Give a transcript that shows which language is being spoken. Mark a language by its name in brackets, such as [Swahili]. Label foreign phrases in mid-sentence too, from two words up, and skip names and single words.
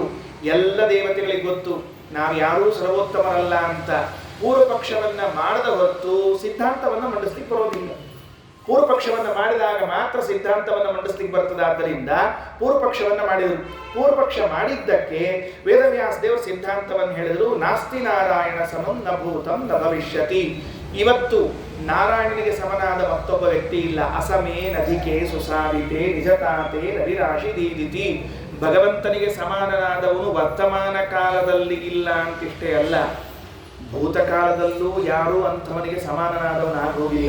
[Kannada] ಎಲ್ಲ ದೇವತೆಗಳಿಗೆ ಗೊತ್ತು ನಾವು ಯಾರೂ ಸರ್ವೋತ್ತಮರಲ್ಲ ಅಂತ. ಪೂರ್ವ ಪಕ್ಷವನ್ನ ಮಾಡದ ಹೊರತು ಸಿದ್ಧಾಂತವನ್ನ ಮಂಡಿಸ್ಲಿಕ್ಕೆ ಬರೋದಿಲ್ಲ. ಪೂರ್ವ ಪಕ್ಷವನ್ನ ಮಾಡಿದಾಗ ಮಾತ್ರ ಸಿದ್ಧಾಂತವನ್ನ ಮಂಡಿಸ್ಲಿಕ್ಕೆ ಬರ್ತದೆ. ಆದ್ದರಿಂದ ಪೂರ್ವ ಪಕ್ಷವನ್ನ ಮಾಡಿದರು. ಪೂರ್ವ ಪಕ್ಷ ಮಾಡಿದ್ದಕ್ಕೆ ವೇದವ್ಯಾಸ ದೇವರು ಸಿದ್ಧಾಂತವನ್ನು ಹೇಳಿದರು. [Sanskrit] ನಾಸ್ತಿ ನಾರಾಯಣ ಸಮಂ ನ ಭೂತಂ ನ ಭವಿಷ್ಯತಿ. [Kannada] ಇವತ್ತು ನಾರಾಯಣನಿಗೆ ಸಮನಾದ ಮತ್ತೊಬ್ಬ ವ್ಯಕ್ತಿ ಇಲ್ಲ. [Sanskrit] ಅಸಮೇನಧಿಕೆ ಸುಸಾವಿತೆ ನಿಜತಾತೆ ರವಿರಾಶಿ ದೀದಿತಿ. [Kannada] ಭಗವಂತನಿಗೆ ಸಮಾನನಾದವನು ವರ್ತಮಾನ ಕಾಲದಲ್ಲಿ ಇಲ್ಲ ಅಂತಿಷ್ಟೇ ಅಲ್ಲ, ಭೂತಕಾಲದಲ್ಲೂ ಯಾರೂ ಅಂಥವನಿಗೆ ಸಮಾನನಾದವನಾಗೋಗಿಲ್ಲ.